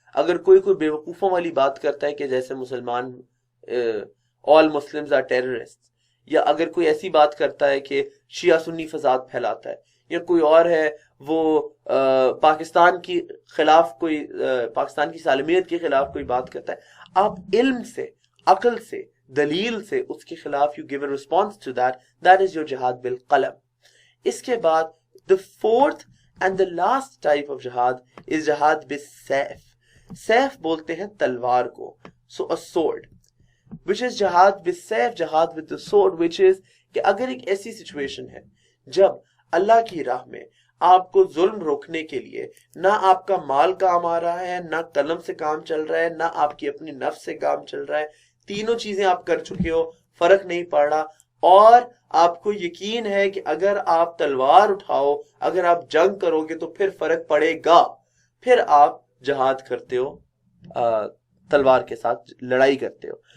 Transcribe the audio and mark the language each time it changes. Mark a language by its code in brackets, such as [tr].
[ur] اگر کوئی بیوقوفوں والی بات کرتا ہے کہ جیسے مسلمان [en] all Muslims are terrorists, [ur] یا اگر کوئی ایسی بات کرتا ہے کہ شیعہ سنی فساد پھیلاتا ہے, یا کوئی اور ہے وہ پاکستان کی خلاف کوئی پاکستان کی سالمیت کے خلاف کوئی بات کرتا ہے, آپ علم سے, عقل سے, دلیل سے اس کے خلاف [en] you give a response to that. That is your جہاد بالقلم. [ur] اس کے بعد [en] the fourth and the last type of جہاد is جہاد بالسیف. [ur] سیف بولتے ہیں تلوار کو, [en] so a sword, which is [ur] جہاد بالسیف, جہاد [en] with the sword, which is [ur] کہ اگر ایک ایسی سچویشن ہے جب اللہ کی راہ میں آپ کو ظلم روکنے کے لیے نہ آپ کا مال کام آ رہا ہے, نہ قلم سے کام چل رہا ہے, نہ آپ کی اپنی نفس سے کام چل رہا ہے, تینوں چیزیں آپ کر چکے ہو, فرق نہیں پڑ رہا, اور آپ کو یقین ہے کہ اگر آپ تلوار اٹھاؤ, اگر آپ جنگ کرو گے تو پھر فرق پڑے گا, پھر آپ جہاد کرتے ہو, تلوار کے ساتھ لڑائی کرتے ہو.